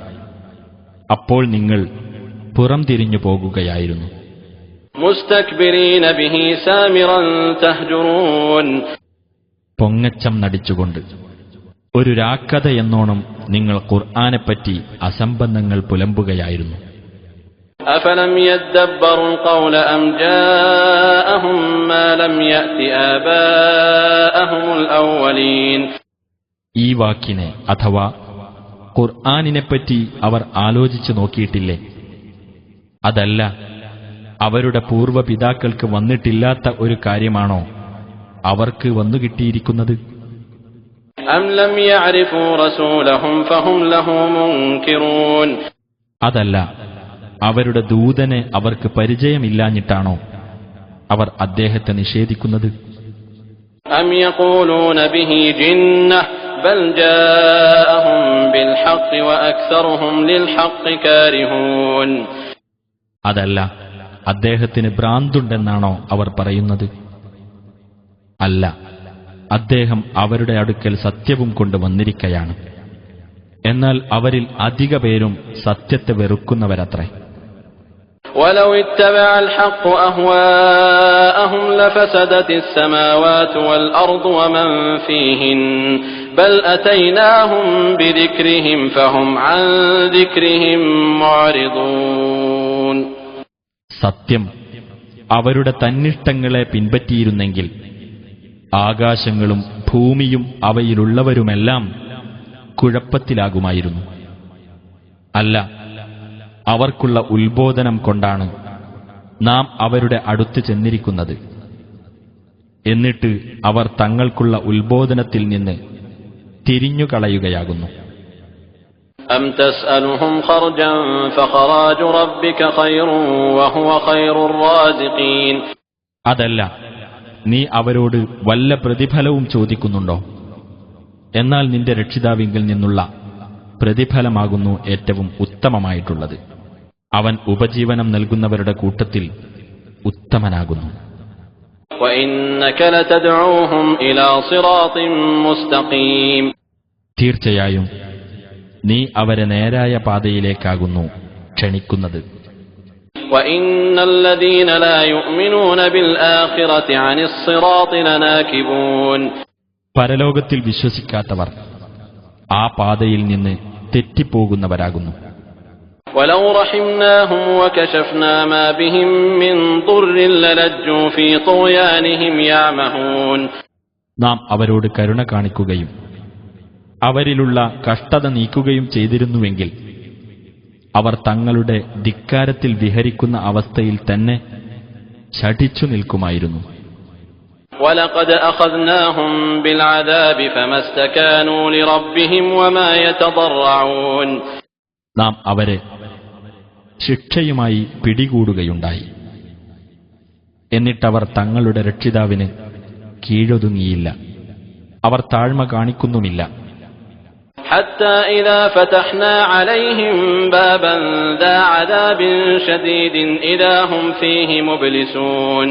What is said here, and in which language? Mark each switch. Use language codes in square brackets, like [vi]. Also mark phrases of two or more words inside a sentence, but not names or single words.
[ml] അപ്പോൾ നിങ്ങൾ പുറംതിരിഞ്ഞു പോകുകയായിരുന്നു. പൊങ്ങച്ചം നടിച്ചുകൊണ്ട് ഒരു രാക്കഥ എന്നോണം നിങ്ങൾ ഖുർആനെപ്പറ്റി അസംബന്ധങ്ങൾ പുലമ്പുകയായിരുന്നു. [ar] أفلم يدبروا القول أم جاءهم ما لم يأت آباءهم الأولين. [ml] ഈ വാക്കിനെ അഥവാ ഖുർആനിനെപ്പറ്റി അവർ ആലോചിച്ചു നോക്കിയിട്ടില്ലേ? അതല്ല അവരുടെ പൂർവ്വപിതാക്കൾക്ക് വന്നിട്ടില്ലാത്ത ഒരു കാര്യമാണോ അവർക്ക് വന്നുകിട്ടിയിരിക്കുന്നത്? [ar] أم لم يعرفوا رسولهم فهم له منكرون. [ml] അതല്ല അവരുടെ ദൂതനെ അവർക്ക് പരിചയമില്ലാഞ്ഞിട്ടാണോ അവർ അദ്ദേഹത്തെ നിഷേധിക്കുന്നത്? [ar] أم يقولون به جنة بل جاءهم بالحق وأكثرهم للحق كارهون. [ml] അതല്ല അദ്ദേഹത്തിന് ഭ്രാന്തുണ്ടെന്നാണോ അവർ പറയുന്നത്? അല്ല, അദ്ദേഹം അവരുടെ അടുക്കൽ സത്യവും കൊണ്ട് വന്നിരിക്കയാണ്. എന്നാൽ അവരിൽ അധിക പേരും സത്യത്തെ വെറുക്കുന്നവരത്രേ. [ar] ولو اتبع الحق أهواءهم لفسدت السماوات والأرض ومن فيهن بل أتيناهم بذكرهم فهم عن ذكرهم معرضون. [ml] സത്യം, അവരുടെ തന്നിഷ്ടങ്ങളെ പിൻപറ്റിയിരുന്നെങ്കിൽ ആകാശങ്ങളും ഭൂമിയും അവയിലുള്ളവരുമെല്ലാം കുഴപ്പത്തിലാകുമായിരുന്നു. അല്ല, അവർക്കുള്ള ഉത്ബോധനം കൊണ്ടാണ് നാം അവരുടെ അടുത്ത് ചെന്നിരിക്കുന്നത്. എന്നിട്ട് അവർ തങ്ങൾക്കുള്ള ഉത്ബോധനത്തിൽ നിന്ന് തിരിഞ്ഞുകളയുകയാകുന്നു. [ar] أم تسألهم خرجا فخراج ربك خير وهو خير الرازقين. [ml] അതല്ല, നീ അവരോട് വല്ല പ്രതിഫലവും ചോദിക്കുന്നുണ്ടോ? എന്നാൽ നിന്റെ രക്ഷിതാവിങ്കിൽ നിന്നുള്ള പ്രതിഫലമാകുന്നു ഏറ്റവും ഉത്തമമായിട്ടുള്ളത്. അവൻ ഉപജീവനം നൽകുന്നവരുടെ കൂട്ടത്തിൽ ഉത്തമനാകുന്നു. [ar] وإنك لتدعوهم إلى صراط مستقيم. [ml] തീർച്ചയായും നീ അവരെ നേരായ പാതയിലേക്കാകുന്നു ക്ഷണിക്കുന്നത്. [ar] وإن الذين لا يؤمنون بالآخرة عن الصراط لناكبون. [ml] പരലോകത്തിൽ വിശ്വസിക്കാത്തവർ ആ പാതയിൽ നിന്ന് തെറ്റിപ്പോകുന്നവരാകുന്നു. [ar] ولو رحمناهم وكشفنا ما بهم من ضر للجوا في طغيانهم يعمهون. [ml] നാം അവരോട് കരുണ കാണിക്കുകയും അവരിലുള്ള കഷ്ടത നീക്കുകയും ചെയ്തിരുന്നുവെങ്കിൽ അവർ തങ്ങളുടെ ധിക്കാരത്തിൽ വിഹരിക്കുന്ന അവസ്ഥയിൽ തന്നെ ശഠിച്ചു നിൽക്കുമായിരുന്നു. [ar] وَلَقَدْ أَخَذْنَاهُمْ بِالْعَذَابِ فَمَا اسْتَكَانُوا لِرَبِّهِمْ وَمَا يَتَضَرَّعُونَ. [ml] നാം അവരെ ശിക്ഷയുമായി പിടികൂടുകയുണ്ടായി. എന്നിട്ടവർ തങ്ങളുടെ രക്ഷിതാവിന് കീഴൊതുങ്ങിയില്ല, അവർ താഴ്മ കാണിക്കുന്നുമില്ല. [ar] حتى إذا فتحنا عليهم بابا ذا عذاب شديد إذا هم فيه مبلسون.